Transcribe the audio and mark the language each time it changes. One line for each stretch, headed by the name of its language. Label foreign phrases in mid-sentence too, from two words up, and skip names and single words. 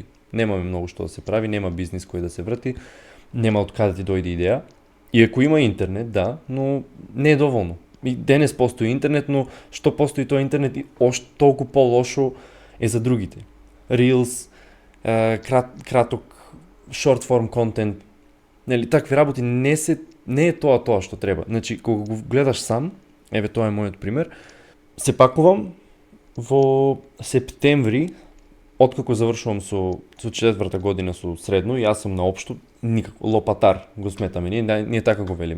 Macedonian: Немаме многу што да се прави, нема бизнис кој да се врти, нема од каде ти дојде идеја. Иако има интернет, да, но не е доволно. И денес постои интернет, но што постои тој интернет и толку по-лошо е за другите. Reels, краток,
English: short form content,
Macedonian: нели, такви работи не е тоа што треба. Значи, кога го гледаш сам, еве тоа е мојот пример, се пакувам во септември, откако завршувам со 4-та година со средно, јас сум на општо никако лопатар го сметаме, ние така го велиме.